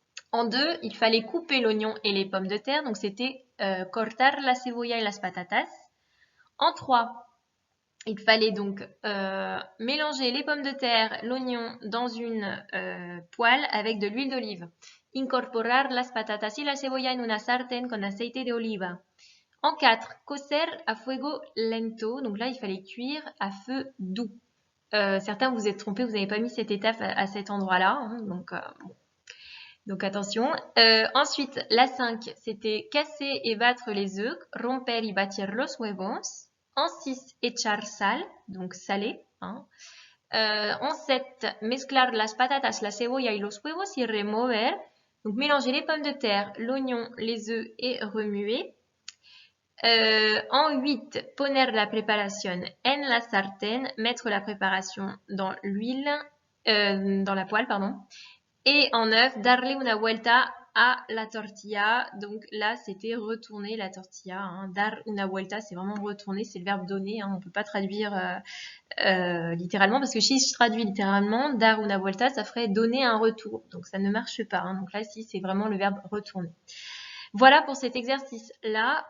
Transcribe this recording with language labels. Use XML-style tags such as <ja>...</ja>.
<fr>En 2, il fallait couper l'oignon et les pommes de terre, donc c'était</fr> <es>cortar la cebolla et las patatas.</es> <fr>En 3, il fallait donc mélanger les pommes de terre, l'oignon dans une poêle avec de l'huile d'olive.</fr> <es>Incorporar las patatas y la cebolla en una sartén con aceite de oliva. En 4, cocer a fuego lento.</es> <fr>Donc là, il fallait cuire à feu doux. Certains vous êtes trompés, vous n'avez pas mis cette étape à cet endroit-là, hein, donc attention. Ensuite, la 5, c'était casser et battre les œufs,</fr> <es>romper y batir los huevos.</es> <fr>En 6,</fr> <es>echar sal,</es> <fr>donc salé, hein.</fr> <es>En 7, mezclar las patatas, la cebolla y los huevos y remover.</es> <fr>Donc mélanger les pommes de terre, l'oignon, les œufs et remuer. En 8,</fr> <es>poner la preparación en la sartén,</es> <fr>mettre la préparation dans l'huile, dans la poêle, pardon. Et en</fr> <es>9, darle una vuelta a la tortilla.</es> <fr>Donc là, c'était retourner la tortilla, hein. Dar una vuelta, c'est vraiment retourner, c'est le verbe donner, hein. On ne peut pas traduire littéralement, parce que si je traduis littéralement,</fr> <es>dar una vuelta,</es> <fr>ça ferait donner un retour. Donc ça ne marche pas, hein. Donc là, si, c'est vraiment le verbe retourner. Voilà pour cet exercice-là.</fr>